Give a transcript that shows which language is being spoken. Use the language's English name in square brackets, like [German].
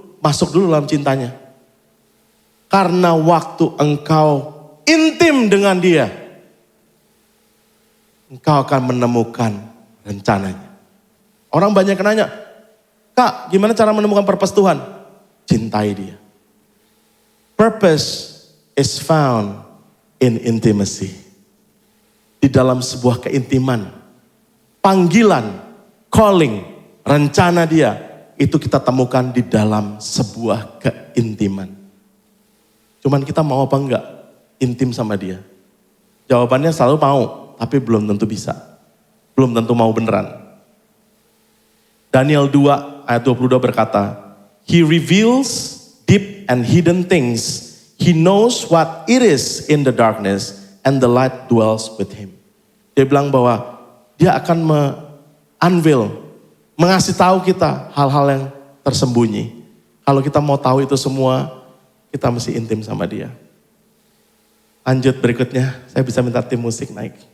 [Indonesian] Masuk dulu dalam cintanya. Karena waktu engkau intim dengan dia, engkau akan menemukan rencananya. Orang banyak yang nanya, Kak gimana cara menemukan purpose Tuhan? Cintai dia. [English] Purpose is found in intimacy. [Indonesian] Di dalam sebuah keintiman, panggilan, calling, rencana dia, itu kita temukan di dalam sebuah keintiman. Cuman kita mau apa enggak intim sama dia? Jawabannya selalu mau, tapi belum tentu bisa. Belum tentu mau beneran. Daniel 2 ayat 22 berkata, [English] He reveals deep and hidden things. He knows what it is in the darkness and the light dwells with him. [Indonesian] Dia bilang bahwa dia akan unveil, mengasih tahu kita hal-hal yang tersembunyi. Kalau kita mau tahu itu semua, kita mesti intim sama dia. Lanjut berikutnya, saya bisa minta tim musik naik.